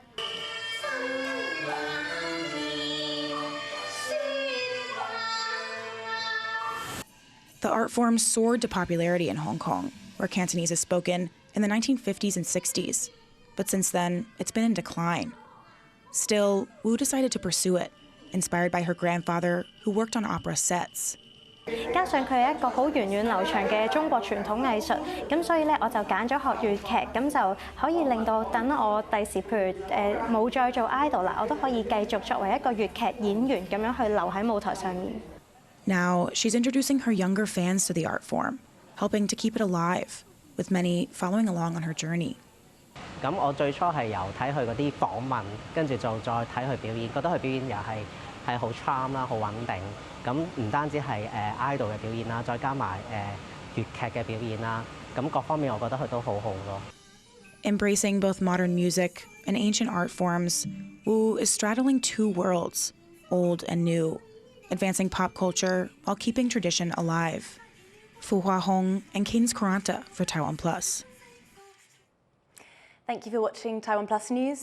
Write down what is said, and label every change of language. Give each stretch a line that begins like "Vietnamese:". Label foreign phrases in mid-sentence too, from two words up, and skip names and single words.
English: The art form soared to popularity in Hong Kong, where Cantonese is spoken, in the 1950s and 60s. But since then, it's been in decline. Still, Wu decided to pursue it, inspired by her grandfather, who worked on opera sets.
Cantonese: 加上佢係一個好源遠流長嘅中國傳統藝術，咁所以咧我就揀咗學粵劇，咁就可以令到等我第時譬如冇再做 idol 啦，我都可以繼續作為一個粵劇演員咁樣去留喺舞台上面。
English: Now she's introducing her younger fans to the art form, helping to keep it alive, with many following along on her journey.
Cantonese: 咁我最初係由睇佢嗰啲訪問，跟住就再睇佢表演，覺得佢表演又係好 charm 啦，好穩定。咁唔單止係idol 嘅表演啦，再加埋粵劇嘅表演啦，咁各方面我覺得佢都好好咯。
English: Embracing both modern music and ancient art forms, Wu is straddling two worlds, old and new, advancing pop culture while keeping tradition alive. Fu Hua Hong and Cadence Karanta for TaiwanPlus. Thank you for watching TaiwanPlus News.